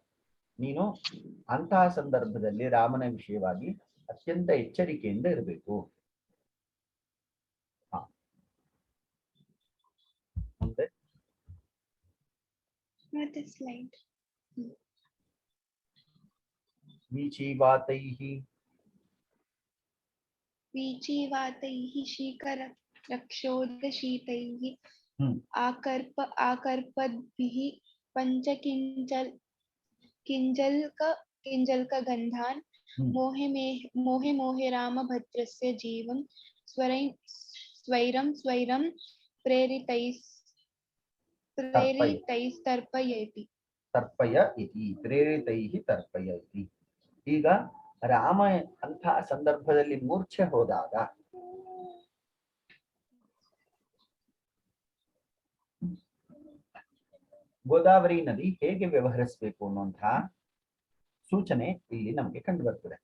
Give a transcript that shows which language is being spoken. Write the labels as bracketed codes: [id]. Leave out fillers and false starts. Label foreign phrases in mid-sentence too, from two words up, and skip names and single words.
[kn] ನೀನು ಅಂತಹ ಸಂದರ್ಭದಲ್ಲಿ ರಾಮನ ವಿಷಯವಾಗಿ ಅತ್ಯಂತ ಎಚ್ಚರಿಕೆಯಿಂದ ಇರಬೇಕು. ಮತ್ತೆ ಸ್ಲೈಡ್ [sa] वीचीवातैः वीचिवातैः शीकरक्षोदशीतैः आकर्पद्भिः किञ्जल्कगन्धान् मोहे मोहे रामभद्रस्य जीवं स्वैरं प्रेरितैस्तर्पयति ತರ್ಪಯ ಇತಿ ಪ್ರೇರಿತೈಃ ತರ್ಪಯ ಇತಿ. [kn] ಈಗ ರಾಮ ಅಂತಹ ಸಂದರ್ಭದಲ್ಲಿ ಮೂರ್ಛೆ ಹೋದಾಗ ಗೋದಾವರಿ ನದಿ ಹೇಗೆ ವ್ಯವಹರಿಸಬೇಕು ಅನ್ನುವಂತಹ ಸೂಚನೆ ಇಲ್ಲಿ ನಮಗೆ ಕಂಡು ಬರ್ತದೆ.